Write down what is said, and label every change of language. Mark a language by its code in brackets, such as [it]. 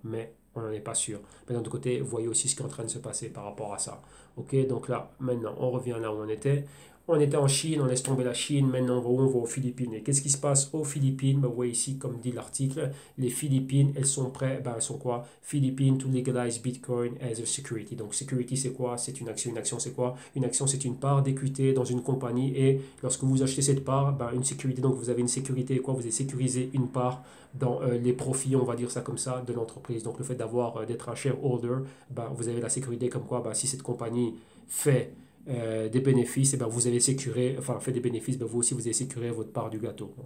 [fr] Mais on n'en est pas sûr. Mais d'un autre côté, vous voyez aussi ce qui est en train de se passer par rapport à ça. Ok, donc là, maintenant, on revient là où on était. On était en Chine, on laisse tomber la Chine, maintenant on va aux Philippines. Et qu'est-ce qui se passe aux Philippines? Vous voyez ici, comme dit l'article, les Philippines, elles sont prêtes, elles sont quoi? [en] Philippines to legalize Bitcoin as a security. [fr] Donc security, c'est quoi? C'est une action. Une action, c'est quoi? Une action, c'est une part d'équité dans une compagnie. Et lorsque vous achetez cette part, une sécurité, donc vous avez une sécurité, quoi? Vous avez sécurisé une part dans les profits, on va dire ça comme ça, de l'entreprise. Donc le fait d'être un shareholder, vous avez la sécurité comme quoi, si cette compagnie fait des bénéfices, vous avez sécuré, enfin fait des bénéfices, vous aussi vous avez sécuré votre part du gâteau.